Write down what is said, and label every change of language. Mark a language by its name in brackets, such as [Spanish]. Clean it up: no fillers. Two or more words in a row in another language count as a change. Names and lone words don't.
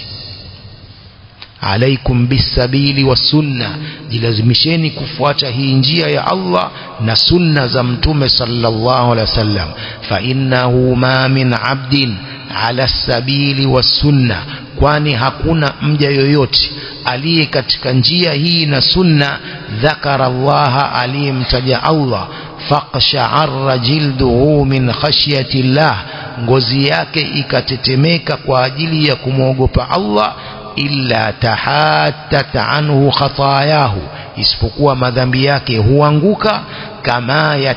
[Arabic] عليكم بالسبيل والسنة, [Swahili] jilazimisheni kufuata hii njia ya Allah na sunna za mtume [Arabic] صلى الله عليه وسلم. فإنه ما من عبد على السبيل والسنة, [Swahili] kwani hakuna mja yoyote aliye katika njia hii na sunna, [Arabic] ذكر الله, [Swahili] aliyemtaja Allah, [Arabic] فاقشعر جلده من خشية الله, [Swahili] ngozi yake ikatetemeka kwa ajili ya kumwogopa Allah, [Arabic] إلا تحاتت عنه خطاياه, [Swahili] isipokuwa madhambi yake huanguka kama